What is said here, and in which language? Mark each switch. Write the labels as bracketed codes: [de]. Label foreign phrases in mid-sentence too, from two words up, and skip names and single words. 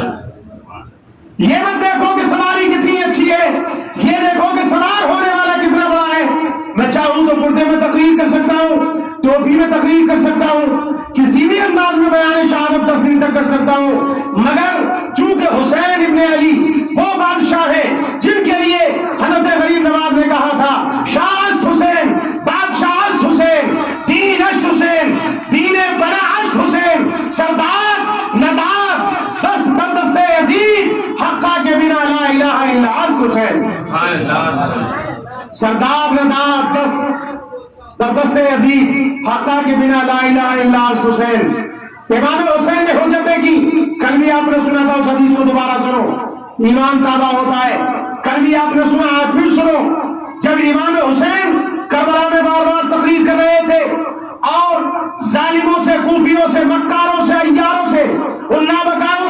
[ur] یہ مت دیکھو کہ سواری کتنی اچھی ہے، یہ دیکھو کہ سوار ہونے والا کتنا بڑا ہے۔ میں چاہوں تو پردے میں تقریر کر سکتا ہوں، ٹوپی میں تقریر کر سکتا ہوں، کسی بھی انداز میں بیان شہادت تسلیم تک کر سکتا ہوں، مگر چونکہ حسین ابن علی وہ بادشاہ ہے جن کے لیے حضرت غریب نواز نے کہا تھا [fa] شاہست حسین، بادشاہست حسین، دین اشت حسین، دین بنا اشت حسین، سردار نداد دست در دست عزیز حقا کے بنا لا الہ الا اشت حسین، سردار نداد دست در دست عزیز حقا کے بنا لا الہ الا اشت حسین۔ [ur] امام حسین نے حجتیں کی، کل بھی آپ نے سنا تھا، اس حدیث کو دوبارہ سنو، ایمان تازہ ہوتا ہے۔ کل بھی آپ نے سنا، آج پھر سنو۔ جب امام حسین کربلا میں بار بار تقریر کر رہے تھے اور ظالموں سے، کوفیوں سے، مکاروں سے، عیاروں سے، ان نابکاروں